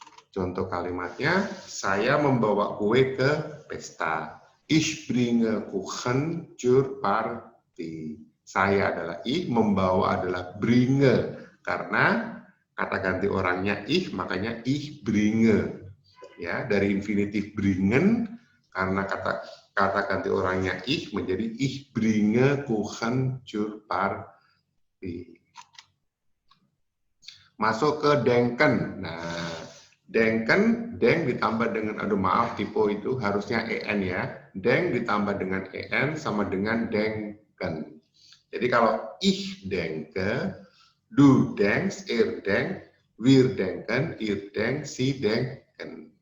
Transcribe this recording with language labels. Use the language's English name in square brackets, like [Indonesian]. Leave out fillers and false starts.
[Indonesian] Contoh kalimatnya, saya membawa kue ke pesta. [German] Ich bringe Kuchen zur Party. [Indonesian] Saya adalah ich, membawa adalah bringe. Karena kata ganti orangnya ich, makanya ich bringe. Ya, dari infinitif bringen, karena kata ganti orangnya ich menjadi [German] ich bringe Kuchen zur Party. [Indonesian] Masuk ke denken. Nah, denken, deng ditambah dengan, aduh maaf, typo itu harusnya en ya. Deng ditambah dengan en sama dengan denken. Jadi kalau [German] ich denke, du denkst, er denkt, wir denken, ihr denkt, sie denken.